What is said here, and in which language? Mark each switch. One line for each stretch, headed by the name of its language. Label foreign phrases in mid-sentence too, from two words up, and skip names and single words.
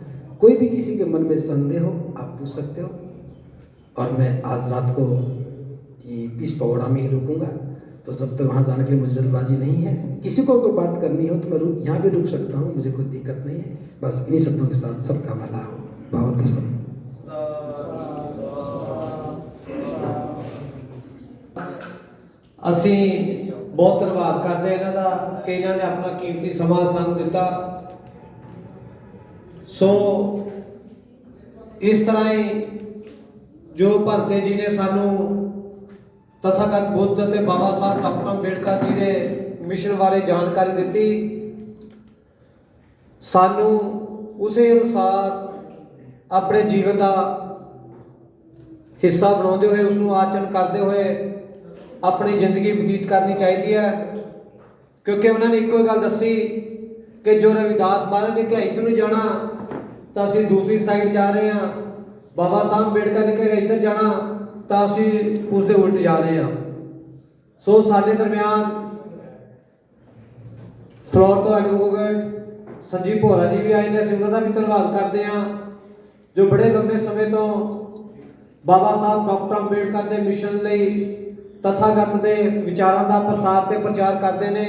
Hindi: कोई भी किसी के मन में संदेह हो आप पूछ सकते हो, और मैं आज रात को ये पीस पगोड़ा में ही रुकूंगा। तो जब तक वहाँ जाने के लिए मुझे जल्दबाजी नहीं है। किसी को कोई बात करनी हो तो मैं यहाँ भी रुक सकता हूँ, मुझे कोई दिक्कत नहीं है। बस इन्हीं शब्दों के साथ सबका भला हो। बहुत पसंद।
Punjabi: ਅਸੀਂ ਬਹੁਤ ਧੰਨਵਾਦ ਕਰਦੇ ਇਹਨਾਂ ਦਾ ਕਿ ਇਹਨਾਂ ਨੇ ਆਪਣਾ ਕੀਮਤੀ ਸਮਾਂ ਸਾਨੂੰ ਦਿੱਤਾ। ਸੋ ਇਸ ਤਰ੍ਹਾਂ ਹੀ ਜੋ ਭੰਤੇ ਜੀ ਨੇ ਸਾਨੂੰ ਤਥਾਗਤ ਬੁੱਧ ਅਤੇ ਬਾਬਾ ਸਾਹਿਬ ਡਾਕਟਰ ਅੰਬੇਡਕਰ ਜੀ ਦੇ ਮਿਸ਼ਨ ਬਾਰੇ ਜਾਣਕਾਰੀ ਦਿੱਤੀ, ਸਾਨੂੰ ਉਸੇ ਅਨੁਸਾਰ ਆਪਣੇ ਜੀਵਨ ਦਾ ਹਿੱਸਾ ਬਣਾਉਂਦੇ ਹੋਏ ਉਸ ਨੂੰ ਆਚਰਨ ਕਰਦੇ ਹੋਏ
Hindi: अपनी जिंदगी बतीत करनी चाहिए है। क्योंकि उन्होंने
Punjabi: ਏਕੋ ਗਲ ਦਸੀ ਕਿ ਜੋ ਰਵਿਦਾਸ ਮਹਾਰਾਜ ਨੇ ਕਿਹਾ ਇੱਧਰ ਨੂੰ ਜਾਣਾ ਤਾਂ ਅਸੀਂ ਦੂਸਰੀ ਸਾਈਡ ਜਾ ਰਹੇ ਹਾਂ, ਬਾਬਾ ਸਾਹਿਬ ਅੰਬੇਡਕਰ ਨੇ ਕਿਹਾ ਇੱਧਰ ਜਾਣਾ ਤਾਂ ਅਸੀਂ ਉਸ ਦੇ ਉਲਟ ਜਾ ਰਹੇ ਹਾਂ। ਸੋ ਸਾਡੇ ਦਰਮਿਆਨ ਫਲੋਰ ਤੋਂ ਐਡਵੋਕੇਟ ਸੰਜੀਵ ਭੋਰਾ ਜੀ ਵੀ ਆਏ ਨੇ, ਅਸੀਂ ਉਹਨਾਂ ਦਾ ਵੀ ਧੰਨਵਾਦ ਕਰਦੇ ਹਾਂ ਜੋ ਬੜੇ ਲੰਬੇ ਸਮੇਂ ਤੋਂ ਬਾਬਾ ਸਾਹਿਬ ਡਾਕਟਰ ਅੰਬੇਡਕਰ ਦੇ ਮਿਸ਼ਨ ਲਈ ਤਥਾਗਤ ਦੇ ਵਿਚਾਰਾਂ ਦਾ ਪ੍ਰਸਾਰ ਤੇ ਪ੍ਰਚਾਰ ਕਰਦੇ ਨੇ।